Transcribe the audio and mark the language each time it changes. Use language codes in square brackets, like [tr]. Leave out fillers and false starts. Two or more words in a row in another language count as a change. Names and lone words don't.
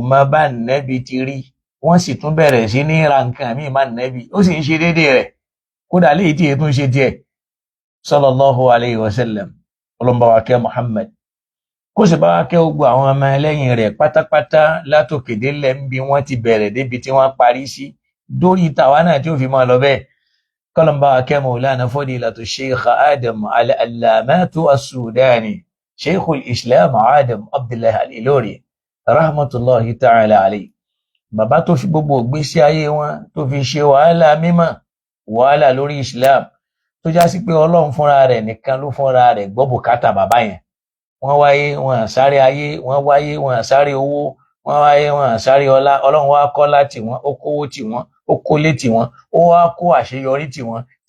[yo] mọ bá Ànábì ti rí wọ́n sì tún bẹ̀rẹ̀ sí ní ra nǹkan míì má Ànábì ó sì ń ṣe déédéé rẹ̀ kódà léyìí tí ètò ń ṣe díẹ̀ [ar] صلى الله عليه وسلم [yo] ọlọ́mbà wa kẹ́ Muhammad kó sì bá wa kẹ́ gbogbo àwọn ọmọ ẹlẹ́yìn rẹ̀ pátápátá látòkè délẹ̀ ń bí wọ́n ti bẹ̀rẹ̀ débi tí wọ́n parí sí dórí tàwa náà tí ó fi máa lọ bẹ́ẹ̀ kọ́lọ́mbà wa kẹ́ Maulana Fadilatu Sheikh Adam al-Allamatu as-Sudani Sheikhul Islam Adam Abdullahi al-Ilori [ar] رحمة الله تعالى عليه [yo] bàbá tó fi gbogbo ìgbésí ayé wọn tó fi ṣe wàhálà mímọ́ wàhálà lórí Islam tó já sí pé Ọlọ́run fúnra rẹ̀ nìkan ló fúnra rẹ̀ gbọ́ bùkátà bàbá yẹn wọ́n wáyé wọn sáré ayé wọ́n wáyé wọn sáré owó wọ́n wáyé wọn sáré ọlá Ọlọ́run wá kọ́lá tì wọ́n ó kówó tì wọ́n ó kólé tì wọ́n ó wá kó àṣeyọrí tì wọ́n